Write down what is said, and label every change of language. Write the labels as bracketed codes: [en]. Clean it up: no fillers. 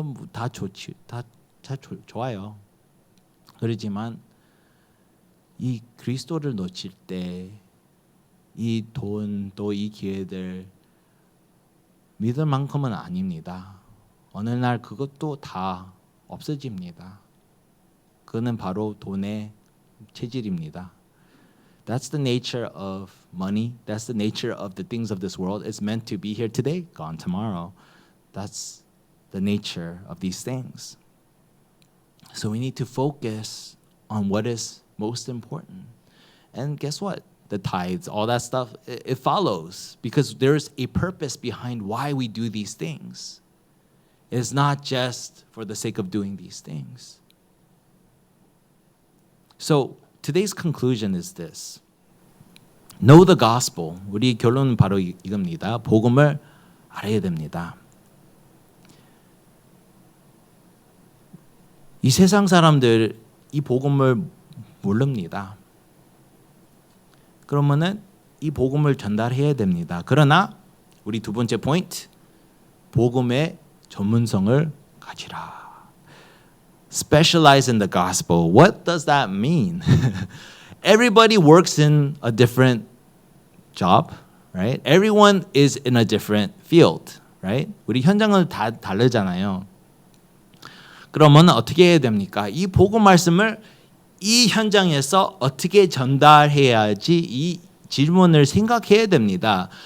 [ko] 다 좋지, 다 좋아요. 그렇지만 이 그리스도를 놓칠 때 이 돈 또 이 기회들 믿을 만큼은 아닙니다. 어느 날 그것도 다 없어집니다. 그는 바로 돈의 체질입니다. [en] That's the nature of money. That's the nature of the things of this world. It's meant to be here today, gone tomorrow. That's the nature of these things. So we need to focus on what is most important. And guess what? The tithes, all that stuff, it follows because there's a purpose behind why we do these things. It's not just for the sake of doing these things. So today's conclusion is this. Know the gospel. [ko] 우리 결론은 바로 이겁니다. 복음을 알아야 됩니다. 이 세상 사람들 이 복음을 모릅니다. 그러면은 이 복음을 전달해야 됩니다. 그러나 우리 두 번째 포인트, 복음의 전문성을 가지라. [en] Specialize in the gospel. What does that mean? Everybody works in a different job, right? Everyone is in a different field, right? [ko] 우리 현장은 다 다르잖아요. 그러면 어떻게 해야 됩니까? 이 복음 말씀을 이 현장에서 어떻게 전달해야지 이 질문을 생각해야 됩니다.